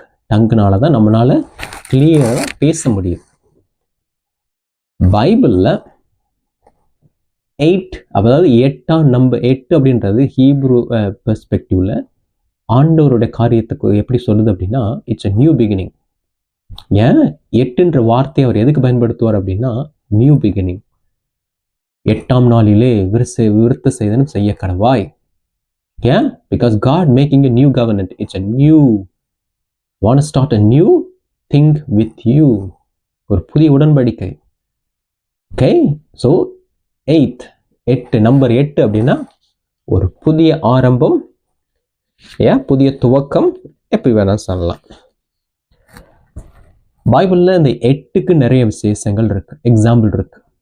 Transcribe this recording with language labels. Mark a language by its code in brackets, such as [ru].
[ta] டங்குனாலதான் நம்மளால கிளியரா பேச முடியும். பைபிள்ல 8, அதாவது 8ஆம் நம்பர், 8 அப்படின்றது ஹீப்ரு பெர்ஸ்பெக்டிவ்ல ஆண்டவருடைய காரியத்துக்கு எப்படி சொல்லுது அப்படின்னா, இட்ஸ் a நியூ பிகினிங். ஏன் 8ன்ற வார்த்தையை அவர் எதுக்கு பயன்படுத்துவார் அப்படின்னா, நியூ பிகினிங். 8ஆம் நாளிலே விருத்த சேதனம் செய்ய கடவாய். ஏன்? Because [en] God making a new covenant. It's a new, want to start a new thing with you. [ta] ஒரு புதிய உடன்படிக்கை. ஓகே. ஸோ 8 நம்பர் 8 அப்படின்னா ஒரு புதிய ஆரம்பம், புதிய துவக்கம், எப்படி வேணாலும் சொல்லலாம். பைபிள்ல இந்த 8க்கு நிறைய விசேஷங்கள் இருக்கு, எக்ஸாம்பிள் இருக்கு.